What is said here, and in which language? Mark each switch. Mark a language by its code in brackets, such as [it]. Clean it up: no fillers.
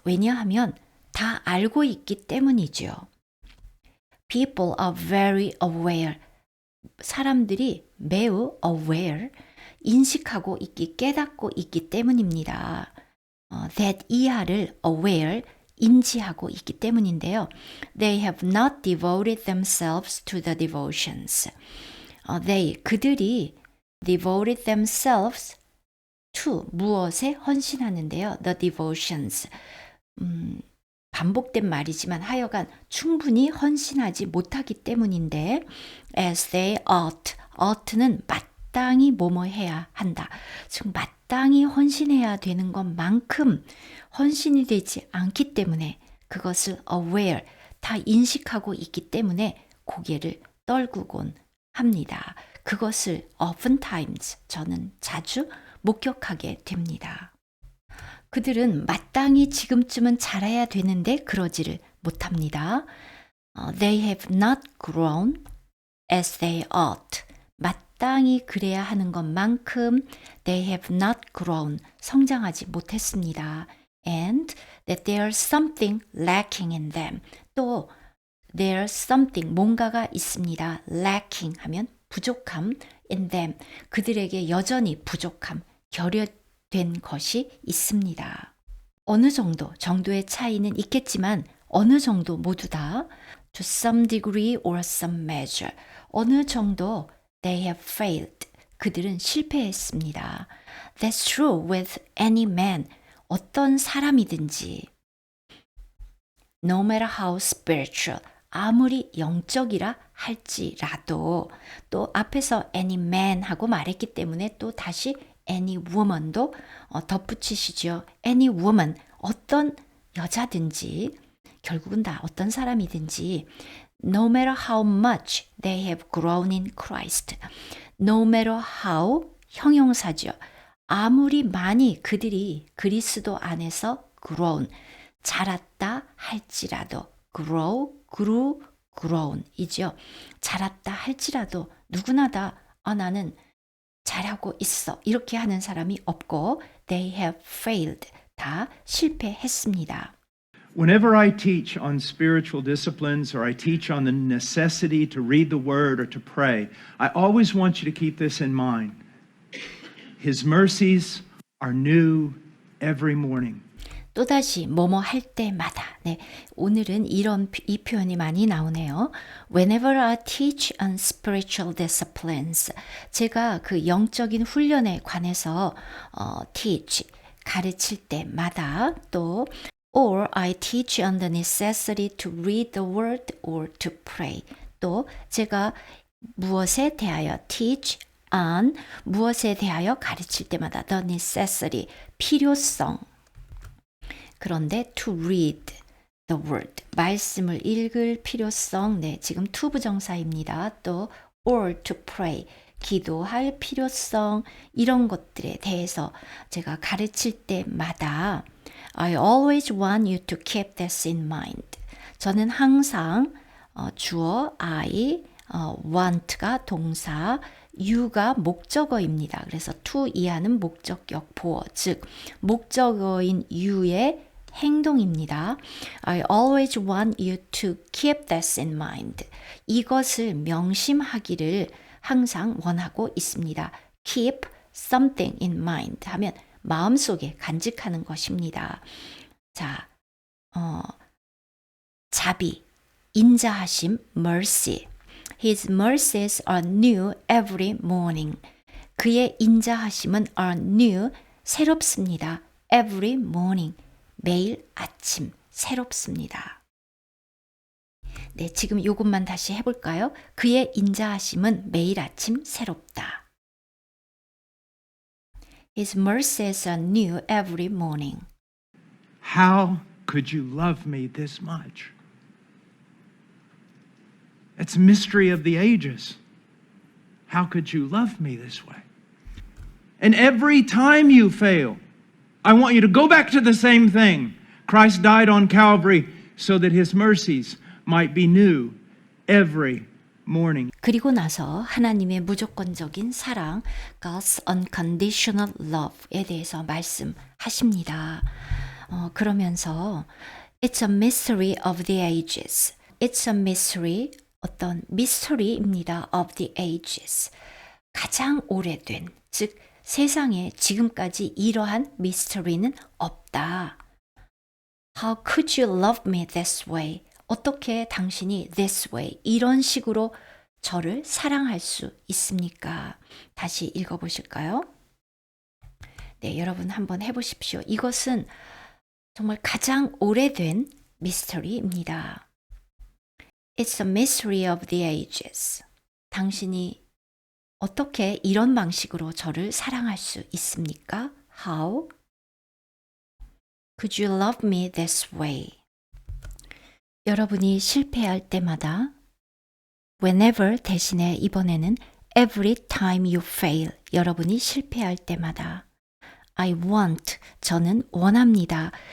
[ko] 왜냐하면 다 알고 있기 때문이죠. [en] People are very aware. [ko] 사람들이 매우 aware, 인식하고 있기, 깨닫고 있기 때문입니다. that 이하를 aware, 인지하고 있기 때문인데요. [en] They have not devoted themselves to the devotions. [ko] 그들이 [en] devoted themselves to [ko] 무엇에 헌신하는데요. [en] The devotions. [ko] 반복된 말이지만 하여간 충분히 헌신하지 못하기 때문인데 [en] as they ought [ko] 는 마땅히 뭐뭐 해야 한다. 즉 마땅히 헌신해야 되는 것만큼 헌신이 되지 않기 때문에 그것을 aware, 다 인식하고 있기 때문에 고개를 떨구곤 합니다. 그것을 oftentimes 저는 자주 목격하게 됩니다. 그들은 마땅히 지금쯤은 자라야 되는데 그러지를 못합니다. [en] They have not grown as they ought. [ko] 마땅히 그래야 하는 것만큼 [en] they have not grown. [ko] 성장하지 못했습니다. [en] And that there's something lacking in them. [ko] 또 [en] there's something, [ko] 뭔가가 있습니다. lacking 하면 부족함 [en] in them. [ko] 그들에게 여전히 부족함, 결여된 것이 있습니다. 어느 정도의 차이는 있겠지만 어느 정도 모두 다 [en] to some degree or some measure [ko] 어느 정도 [en] they have failed [ko] 그들은 실패했습니다. [en] That's true with any man [ko] 어떤 사람이든지 [en] no matter how spiritual [ko] 아무리 영적이라 할지라도 또 앞에서 [en] any man [ko] 하고 말했기 때문에 또 다시 [en] any woman [ko] 도 덧붙이시죠. [en] any woman, [ko] 어떤 여자든지 결국은 다 어떤 사람이든지 [en] no matter how much they have grown in Christ. no matter how [ko] 형용사죠. 아무리 많이 그들이 그리스도 안에서 grown, 자랐다 할지라도 grew, grown 이죠. 자랐다 할지라도 누구나 다 나는 잘하고 있어 이렇게 하는 사람이 없고 [en] they have failed, [ko] 다 실패했습니다. [en] Whenever I teach on spiritual disciplines or I teach on the necessity to read the word or to pray, I always want you to keep this in mind. His mercies are new every morning. [ko] 또다시 뭐뭐 할 때마다. 네, 오늘은 이 표현이 많이 나오네요. [en] Whenever I teach on spiritual disciplines, [ko] 제가 그 영적인 훈련에 관해서 [en] teach, [ko] 가르칠 때마다 또 [en] or I teach on the necessity to read the word or to pray. [ko] 또 제가 무엇에 대하여 [en] teach on, [ko] 무엇에 대하여 가르칠 때마다 [en] the necessity, [ko] 필요성. 그런데 [en] to read the word, [ko] 말씀을 읽을 필요성, 네, 지금 to 부정사입니다. 또 [en] or to pray, [ko] 기도할 필요성, 이런 것들에 대해서 제가 가르칠 때마다 [en] I always want you to keep this in mind. [ko] 저는 항상 주어 I, want가 동사, you가 목적어입니다. 그래서 to 이하는 목적격 보어, 즉 목적어인 you의 행동입니다. [en] I always want you to keep this in mind. [ko] 이것을 명심하기를 항상 원하고 있습니다. [en] Keep something in mind [ko] 하면 마음속에 간직하는 것입니다. 자, 자비, 인자하심, mercy. [en] His mercies are new every morning. [ko] 그의 인자하심은 [en] are new, [ko] 새롭습니다. Every morning, 매일 아침 새롭습니다. 네, 지금 이것만 다시 해볼까요? 그의 인자하심은 매일 아침 새롭다. [en] His mercies are new every morning. How could you love me this much? It's a mystery of the ages. How could you love me this way? And every time you fail, I want you to go back to the same thing. Christ died on Calvary so that his mercies might be new every morning. [ko] 그리고 나서 하나님의 무조건적인 사랑, [en] God's unconditional love [ko] 에 대해서 말씀하십니다. 그러면서 [en] It's a mystery of the ages. It's a mystery, [ko] 어떤 미스터리입니다. [en] of the ages. [ko] 가장 오래된, 즉 세상에 지금까지 이러한 미스터리는 없다. [en] How could you love me this way? [ko] 어떻게 당신이 [en] this way, [ko] 이런 식으로 저를 사랑할 수 있습니까? 다시 읽어보실까요? 네, 여러분 한번 해보십시오. 이것은 정말 가장 오래된 미스터리입니다. [en] It's a mystery of the ages. [ko] 당신이 어떻게 이런 방식으로 저를 사랑할 수 있습니까? [en] How could you love me this way? [ko] 여러분이 실패할 때마다 whenever 대신에 이번에는 [en] every time you fail, [ko] 여러분이 실패할 때마다 [en] I want, [ko] 저는 원합니다.